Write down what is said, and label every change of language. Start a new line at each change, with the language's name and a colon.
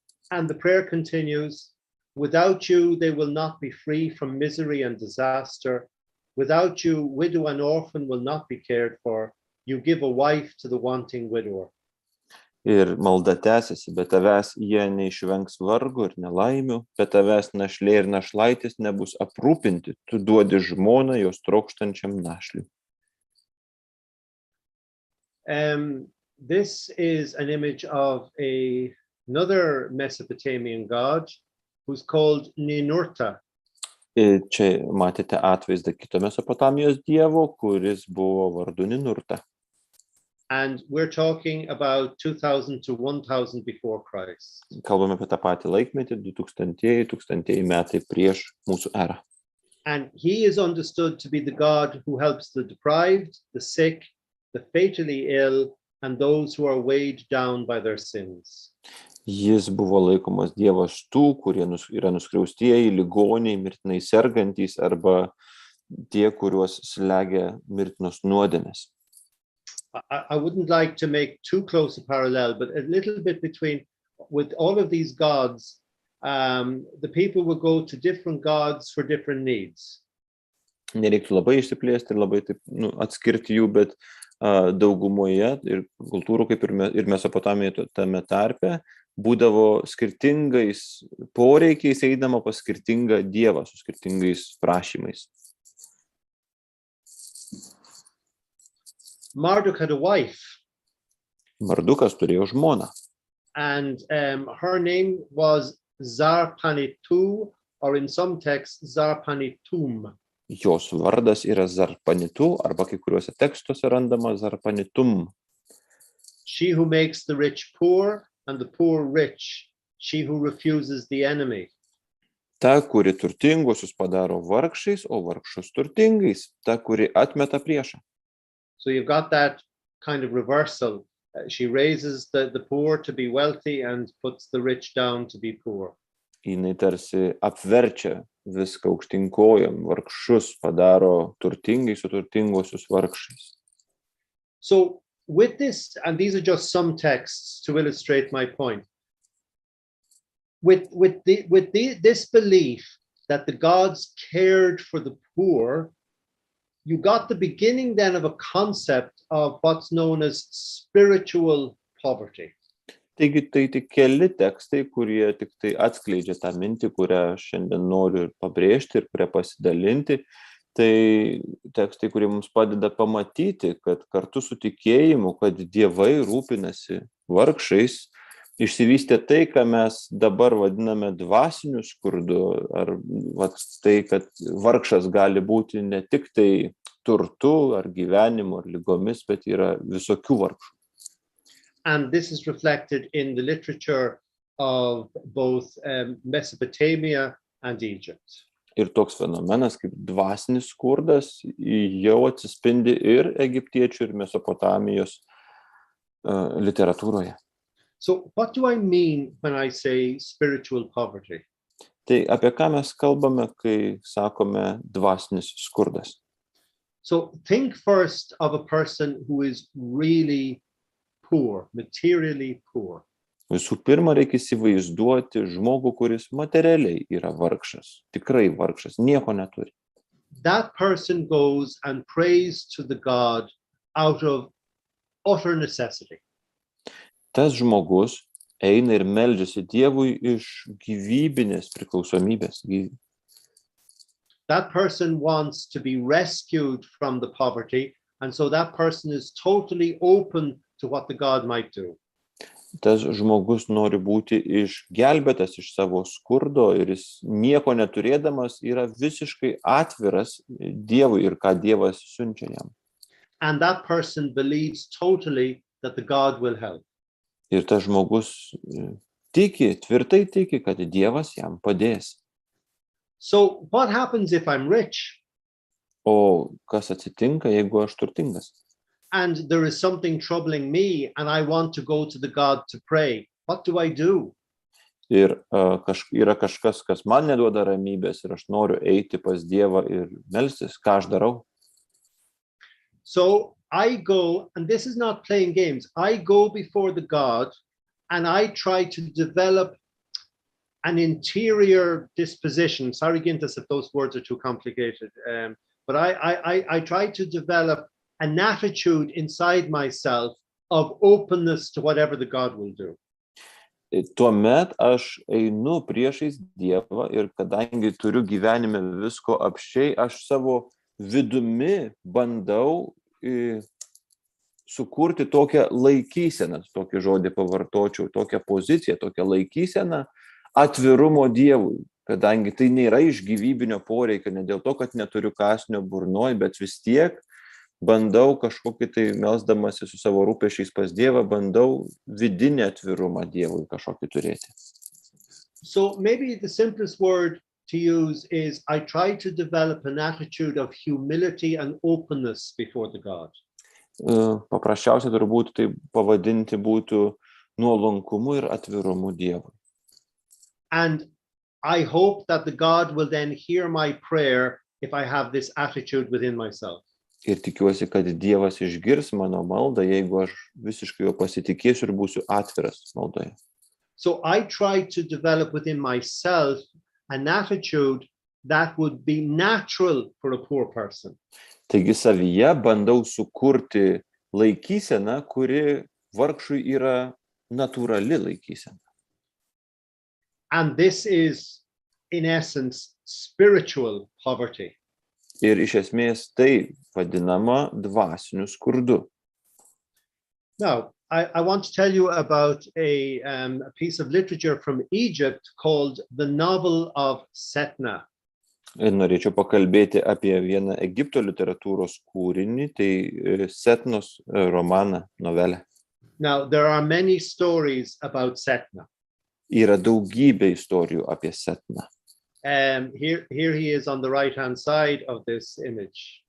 English: And the prayer continues, "Without you, they will not be free from misery and disaster. Without you, widow and orphan will not be cared for. You give a wife to the wanting widower."
Lithuanian: Ir malda tęsiasi, be tavęs jie neišvengs vargo ir nelaimių, be tavęs našlė ir našlaitis nebus aprūpinti, tu duodi žmoną jos trokštančiam našliui.
English: This is an image of another Mesopotamian god who's called Ninurta.
Lithuanian: Ir čia matėte atvaizdą kito Mesopotamijos dievo, kuris buvo vardu Ninurta.
English: And we're talking about 2000 to 1000 before Christ.
Lithuanian: Kalbame apie tą patį laikmetį, 2000 metai prieš mūsų erą.
English: And he is understood to be the god who helps the deprived, the sick, the fatally ill, and those who are weighed down by their sins.
Lithuanian: Jis buvo laikomas dievas tų, kurie yra nuskriaustieji, ligoniai, mirtinai sergantys arba tie, kuriuos slegia mirtinos nuodėmės.
English: I wouldn't like to make too close a parallel, but a little bit with all of these gods, the people would go to different gods for different needs.
Lithuanian: Nereiktų labai išsiplėsti ir labai taip, atskirti jų, bet daugumoje ir kultūrų, kaip ir Mesopotamijoje tame tarpe, būdavo skirtingais poreikiais eidama pas skirtingą dievą su skirtingais prašymais.
English: Marduk had a wife.
Lithuanian: Mardukas turėjo žmoną.
English: And her name was Zarpanitu, or in some texts, Zarpanitum.
Lithuanian: Jos vardas yra zarpanitu, arba kai kuriuose tekstuose randama zarpanitum.
English: She who makes the rich poor and the poor rich, she who refuses the enemy.
Lithuanian: Ta, kuri turtinguosius padaro vargšais, o vargšus turtingais. Ta, kuri atmeta priešą.
English: So you've got that kind of reversal. She raises the poor to be wealthy and puts the rich down to be poor.
Lithuanian: Jinai tarsi apverčia viską aukštyn kojom, vargšus padaro turtingais, o turtinguosius vargšais.
English: So with this, and these are just some texts to illustrate my point. With this belief that the gods cared for the poor, you got the beginning then of a concept of what's known as spiritual poverty.
Lithuanian: Taigi tai tik keli tekstai, kurie tik tai atskleidžia tą mintį, kurią šiandien noriu pabrėžti ir kurią pasidalinti. Tai tekstai, kurie mums padeda pamatyti, kad kartu su tikėjimu, kad dievai rūpinasi vargšais, išsivystė tai, ką mes dabar vadiname dvasiniu skurdu, ar tai, kad vargšas gali būti ne tik tai turtu, ar gyvenimu, ar lygomis, bet yra visokių vargšų.
English: And this is reflected in the literature of both Mesopotamia and Egypt.
Lithuanian: Ir toks fenomenas kaip dvasinis skurdas jau atsispindi ir egiptiečių, ir Mesopotamijos literatūroje.
English: So what do I mean when I say spiritual poverty?
Lithuanian: Tai apie ką mes kalbame, kai sakome dvasinis skurdas?
English: So think first of a person who is really poor, materially poor.
Lithuanian: Visų pirma, reikia įsivaizduoti žmogų, kuris materialiai yra vargšas, tikrai vargšas, nieko neturi.
English: That person goes and prays to the God out of utter necessity.
Lithuanian: Tas žmogus eina ir meldžiasi Dievui iš gyvybinės priklausomybės.
English: That person wants to be rescued from the poverty, and so that person is totally open to what the God might do.
Lithuanian: Tas žmogus nori būti išgelbėtas iš savo skurdo ir jis nieko neturėdamas yra visiškai atviras Dievui ir ką Dievas siunčia jam.
English: And that person believes totally that the God will help.
Lithuanian: Ir tas žmogus tvirtai tiki, kad Dievas jam padės.
English: So what happens if I'm rich?
Lithuanian: O kas atsitinka, jeigu aš turtingas?
English: And there is something troubling me and I want to go to the God to pray. What do I do?
Lithuanian: Ir yra kažkas, kas man neduoda ramybės ir aš noriu eiti pas Dievą ir melstis, ką aš darau?
English: So I go, and this is not playing games, I go before the God and I try to develop an interior disposition. Sorry, Gintas, if those words are too complicated. But I try to develop an attitude inside myself of openness to whatever the God will do.
Lithuanian: Tuomet aš einu priešais Dievą ir kadangi turiu gyvenime visko apsčiai, aš savo vidumi bandau sukurti tokią laikyseną, tokį žodį pavartočiau, tokią poziciją, tokią laikyseną atvirumo Dievui, kadangi tai nėra iš gyvybinio poreikio, ne dėl to, kad neturiu kąsnio burnoj, bet vis tiek bandau kažkokį tai melsdamasi su savo rūpesčiais pas Dievą, bandau vidinį atvirumą Dievui kažkokį turėti.
English: So maybe the simplest word to use is I try to develop an attitude of humility and openness before the God.
Lithuanian: Paprasčiausia turbūt tai pavadinti būtų nuolankumu ir atvirumu Dievui.
English: And I hope that the God will then hear my prayer if I have this attitude within myself.
Lithuanian: Ir tikiuosi, kad Dievas išgirs mano maldą, jeigu aš visiškai jo pasitikėsiu ir būsiu atviras maldoje.
English: So I try to develop within myself an attitude that would be natural for a poor person.
Lithuanian: Taigi savyje bandau sukurti laikyseną, kuri vargšui yra natūrali laikysena.
English: And this is, in essence, spiritual poverty.
Lithuanian: Ir iš esmės tai vadinama dvasiniu skurdu.
English: Now, I want to tell you about a piece of literature from Egypt called The Novel of Setna.
Lithuanian: Ir norėčiau pakalbėti apie vieną Egipto literatūros kūrinį, tai Setnos romaną, novelę.
English: Now, there are many stories about Setna.
Lithuanian: Yra daugybė istorijų apie Setną.
English: Here he is on the right-hand side of this image.